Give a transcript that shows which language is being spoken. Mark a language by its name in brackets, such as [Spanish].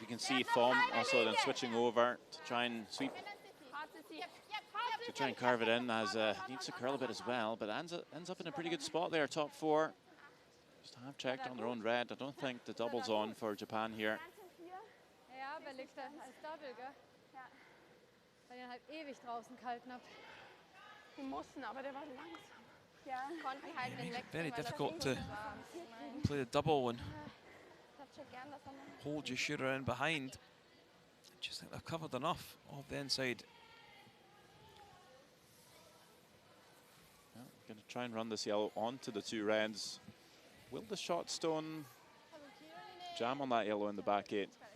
[English] You can see Form also then switching over to try and sweep, to try and carve it in, as needs to curl a bit as well, but ends up in a pretty good spot there, top 4. Just have checked on their own red. I don't think the double's on for Japan here. [German] Ja, wer liegt da als Double, gell? Ja. Weil ihr halt ewig draußen gehalten habt. Die mussten, aber der war langsam. Ja. Konnten halt den Leck. [English] Very difficult to play the double and hold your shooter in behind. I just think they've covered enough of the inside. Yeah, going to try and run this yellow onto the 2 reds. Will the shot stone jam on that yellow in the back 8?